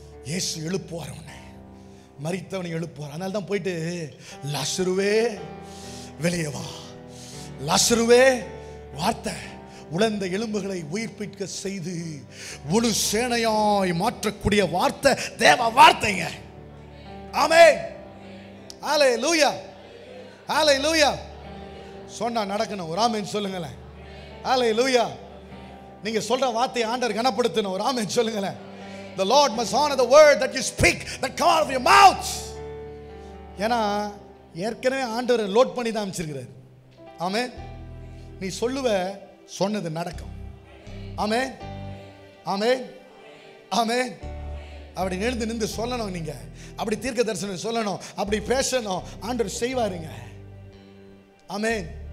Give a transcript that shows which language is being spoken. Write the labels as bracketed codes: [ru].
[ta] இயேசு எழுப்புவார், உன்னை மரித்தவனை எழுப்புவார். அதனால தான் போயிட்டு லாசருவே வெளியே வா, லாசருவே வார்த்தை உலர்ந்த எலும்புகளை உயிர்ப்பிக்க செய்து முழு சேனையாய் மாற்றக்கூடிய வார்த்தை தேவ வார்த்தைங்க. ஆமென் ஹல்லேலூயா ஹல்லேலூயா. சொன்னா நடக்கணும், ஒரு ஆமென் சொல்லுங்களேன். ஹல்லேலூயா. நீங்க சொல்ற வார்த்தையை ஆண்டவர் கனப்படுத்தணும், ஒரு ஆமென் சொல்லுங்களேன். [en] The Lord must honor the word that you speak, that come out of your mouth. [ta] ஏன்னா ஏற்கனவே ஆண்டவர் லோட் பண்ணி தான் அமைச்சிருக்கிறார். ஆமென். நீ சொல்லுவ, சொன்னது நடக்கும். ஆமென் ஆமென் ஆமென். அப்படி எழுந்து நின்று சொல்லணும், நீங்க அப்படி தீர்க்க தரிசனம் சொல்லணும், அப்படி பேசணும், ஆண்டவர் செய்வாருங்க. ஆமென்.